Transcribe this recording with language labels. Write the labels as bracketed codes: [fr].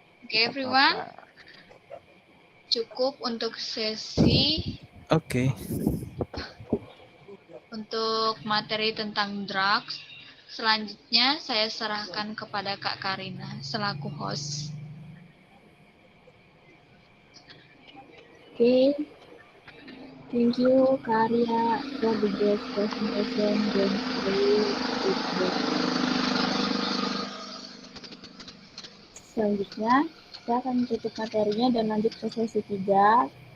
[en] Okay, everyone. [id] Cukup untuk sesi Oke. untuk materi tentang drugs. Selanjutnya saya serahkan kepada Kak Karina selaku host. Okay. [en] Thank you, Kak Arya, for the great presentation going through with the. [id] Selanjutnya, kita akan tutup materinya dan lanjut ke sesi 3.